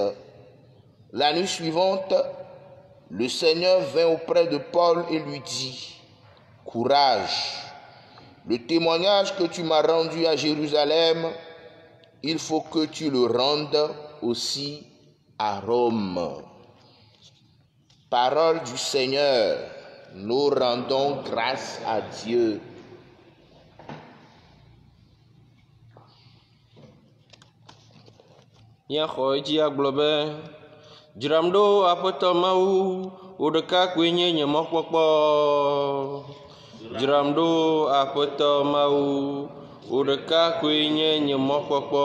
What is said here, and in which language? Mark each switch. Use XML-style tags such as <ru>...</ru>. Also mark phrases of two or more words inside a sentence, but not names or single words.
<fr>La nuit suivante, le Seigneur vint auprès de Paul et lui dit: « Courage, le témoignage que tu m'as rendu à Jérusalem, il faut que tu le rendes aussi à Rome. » Parole du Seigneur, nous rendons grâce à Dieu.</fr> <ee>Nyaxɔedzi agblɔ be dzram ɖo aƒetɔ Mawu wo ɖeka koe nye nye mɔkpɔkpɔ. Dzram ɖo aƒetɔ Mawu wo ɖeka koe nye nye mɔkpɔkpɔ.</ee>